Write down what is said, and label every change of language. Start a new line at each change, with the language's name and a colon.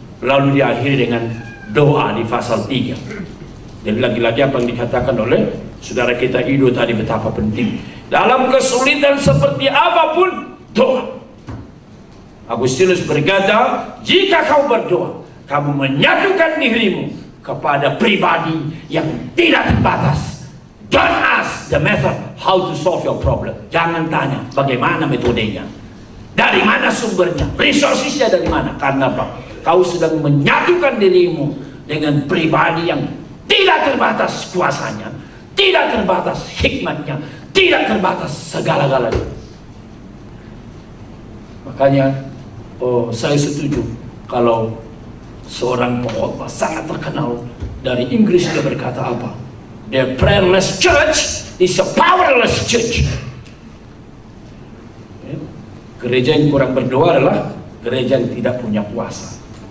Indonesian: Lalu diakhiri dengan doa di pasal 3. Jadi lagi-lagi apa yang dikatakan oleh saudara kita Ido tadi betapa penting. Dalam kesulitan seperti apapun doa. Agustinus berkata, jika kau berdoa, kamu menyatukan dirimu kepada pribadi yang tidak terbatas.
English: Don't ask the method how to solve your problem.
Indonesian: Jangan tanya bagaimana metodenya, dari mana sumbernya, resourcesnya dari mana. Karena apa? Kau sedang menyatukan dirimu dengan pribadi yang tidak terbatas kuasanya, tidak terbatas hikmatnya, tidak terbatas segala-galanya. Makanya saya setuju kalau seorang pengkhotbah sangat terkenal dari Inggris dia berkata apa?
English: The prayerless church is a powerless church.
Indonesian: Gereja yang kurang berdoa adalah gereja yang tidak punya kuasa.